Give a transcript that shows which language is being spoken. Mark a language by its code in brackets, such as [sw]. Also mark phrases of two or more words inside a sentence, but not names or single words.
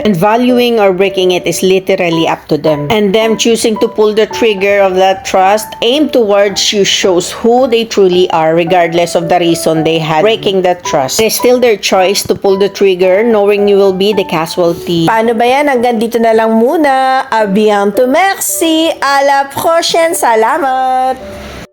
[en] And valuing or breaking it is literally up to them. And them choosing to pull the trigger of that trust aimed towards you shows who they truly are, regardless of the reason they had breaking that trust. It is still their choice to pull the trigger, knowing you will be the casualty. [tl] Paano ba yan? Hanggang dito na lang muna. [fr] A bientôt, merci. À la prochaine. [tl] Salamat.